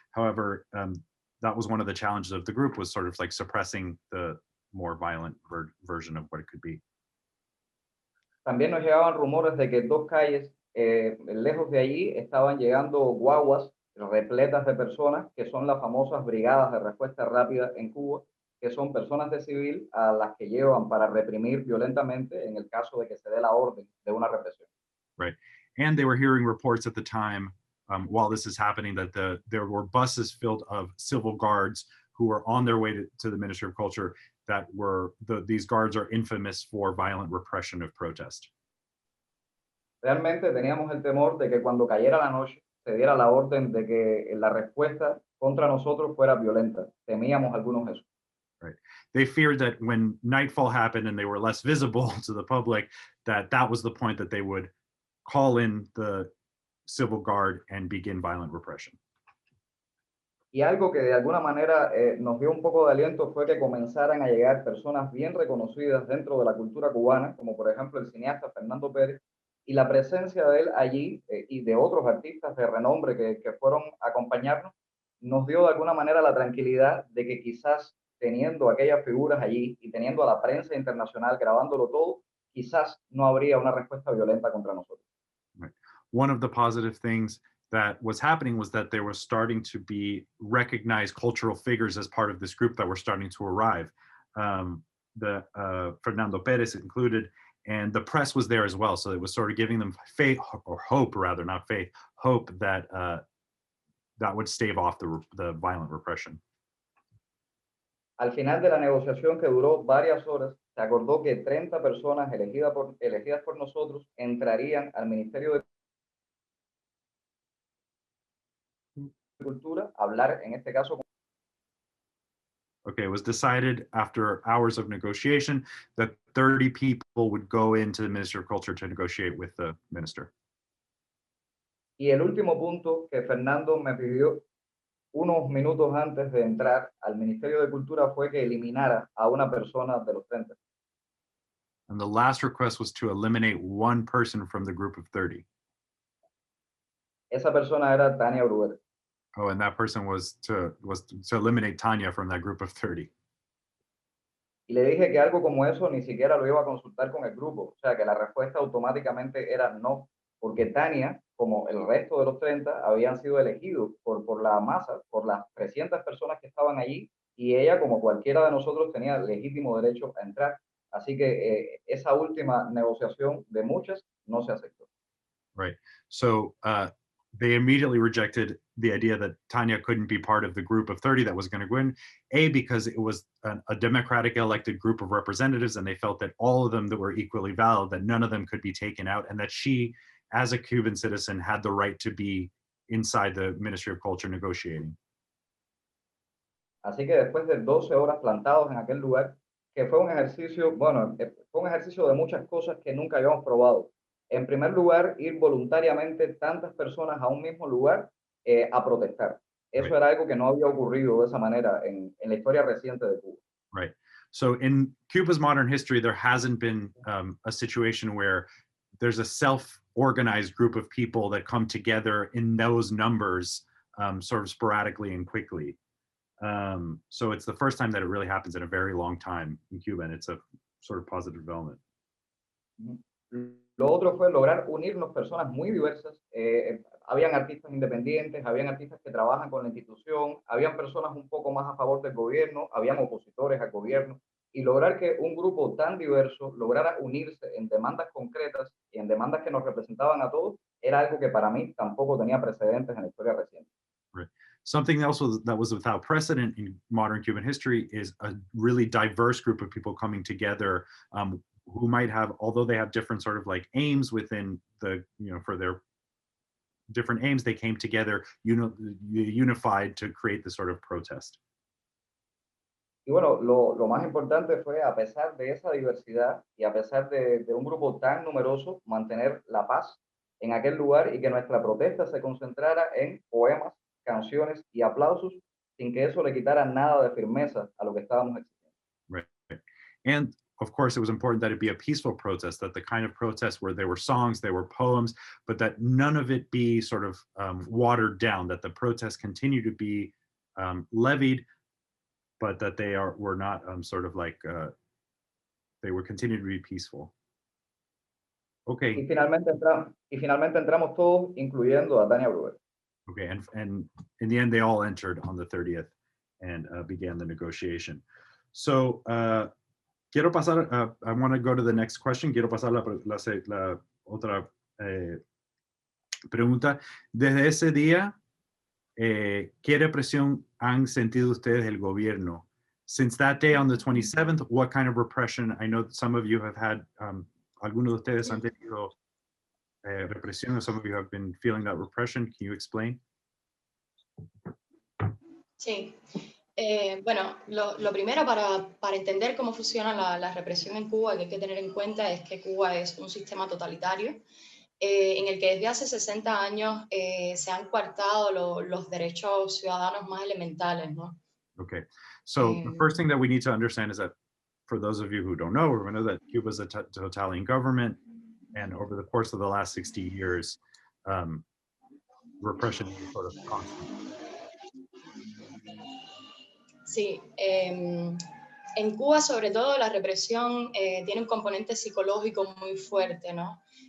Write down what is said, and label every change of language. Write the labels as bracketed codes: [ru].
[en] However, that was one of the challenges of the group, was sort of like suppressing the more violent version of what it could be. [es] También nos llegaban rumores de que 2 calles lejos de allí estaban llegando guaguas repletas de personas que son las famosas brigadas de respuesta rápida en Cuba, que son personas de civil a las que llevan para reprimir violentamente en el caso de que se dé la orden de una represión. [en] Right. And they were hearing reports at the time while this is happening that there were buses filled of civil guards who were on their way to the Ministry of Culture that were, these guards are infamous for violent repression of protest. [es] Realmente teníamos el temor de que cuando cayera la noche se diera la orden de que la respuesta contra nosotros fuera violenta. Temíamos algunos eso. [en] Right. They feared that when nightfall happened and they were less visible to the public, that was the point that they would call in the civil guard and begin violent repression. [es] Y algo que de alguna manera nos dio un poco de aliento fue que comenzaran a llegar personas bien reconocidas dentro de la cultura cubana, como por ejemplo el cineasta Fernando Pérez, y la presencia de él allí y de otros artistas de renombre que fueron a acompañarnos, nos dio de alguna manera la tranquilidad de que quizás teniendo aquellas figuras allí y teniendo a la prensa internacional grabándolo todo, quizás no habría una respuesta violenta contra nosotros. [en] Right. One of the positive things that was happening was that there was starting to be recognized cultural figures as part of this group that were starting to arrive. The Fernando Perez included, and the press was there as well. So it was sort of giving them faith or hope, rather, not faith, hope that that would stave off the violent repression. [es] Al final de la negociación, que duró varias horas, se acordó que 30 personas elegidas por nosotros entrarían al Ministerio de Cultura a hablar, en este caso. [en] Okay, it was decided after hours of negotiation that 30 people would go into the Ministry of Culture to negotiate with the minister. [es] Y el último punto que Fernando me pidió unos minutos antes de entrar al Ministerio de Cultura fue que eliminara a una persona de los 30. [en] And the last request was to eliminate one person from the group of 30. [es] Esa persona era Tania Bruguera. [en] Oh, and that person was to eliminate Tanya from that group of 30. [es] Y le dije que algo como eso ni siquiera lo iba a consultar con el grupo. O sea, que la respuesta automáticamente era no, porque Tania, como el resto de los 30, habían sido elegidos por la masa, por las 300 personas que estaban allí, y ella, como cualquiera de nosotros, tenía legítimo derecho a entrar. Así que esa última negociación de muchas no se aceptó. [en] Right. So they immediately rejected the idea that Tanya couldn't be part of the group of 30 that was going to go in, because it was a democratic elected group of representatives, and they felt that all of them that were equally valid, that none of them could be taken out, and that she, as a Cuban citizen, had the right to be inside the Ministry of Culture negotiating. [es] Así que después de 12 horas plantados en aquel lugar, que fue un ejercicio, bueno, fue un ejercicio de muchas cosas que nunca habíamos probado. En primer lugar, ir voluntariamente tantas personas a un mismo lugar a protestar. Eso [en] Right. [es] era algo que no había ocurrido de esa manera en la historia reciente de Cuba. [en] Right. So in Cuba's modern history, there hasn't been a situation where there's a self-organized group of people that come together in those numbers sort of sporadically and quickly. So it's the first time that it really happens in a very long time in Cuba, and it's a sort of positive development. [es] Lo otro fue lograr unirnos personas muy diversas. Habían artistas independientes, habían artistas que trabajan con la institución, habían personas un poco más a favor del gobierno, habían opositores al gobierno, y lograr que un grupo tan diverso lograra unirse en demandas concretas y en demandas que nos representaban a todos, era algo que para mí tampoco tenía precedentes en la historia reciente. [en] Right. Something else that was without precedent in modern Cuban history is a really diverse group of people coming together who might have, although they have different sort of like aims within the, for their different aims, they came together unified to create this sort of protest. [es] Y bueno, lo más importante fue, a pesar de esa diversidad y a pesar de un grupo tan numeroso, mantener la paz en aquel lugar y que nuestra protesta se concentrara en poemas, canciones y aplausos, sin que eso le quitara nada de firmeza a lo que estábamos exigiendo. [en] Right. And of course, it was important that it be a peaceful protest, that the kind of protest where there were songs, there were poems, but that none of it be sort of watered down, that the protests continue to be levied, but that they were not sort of like, they were continuing to be peaceful. Okay. [es] Y finalmente entramos todos, incluyendo a Tania Bruguera. [en] Okay, and in the end, they all entered on the 30th and began the negotiation. So [es] quiero pasar, [en] I want to go to the next question. [es] Quiero pasar la otra pregunta. Desde ese día, ¿qué represión han sentido ustedes del gobierno? [en] Since that day on the 27th, what kind of repression? I know that some of you have had, [es] algunos de ustedes han tenido represión, [en] some of you have been feeling that repression. Can you explain? [es] Sí. Bueno, lo primero para entender cómo funciona la represión en Cuba, que hay que tener en cuenta es que Cuba es un sistema totalitario en el que desde hace 60 años se han coartado los derechos ciudadanos más elementales, ¿no? [en] Okay, so the first thing that we need to understand is that for those of you who don't know, we know that Cuba is a totalitarian government, and over the course of the last 60 years, repression is sort of constant. [es] Sí, en Cuba sobre todo la represión tiene un componente psicológico muy fuerte, ¿no?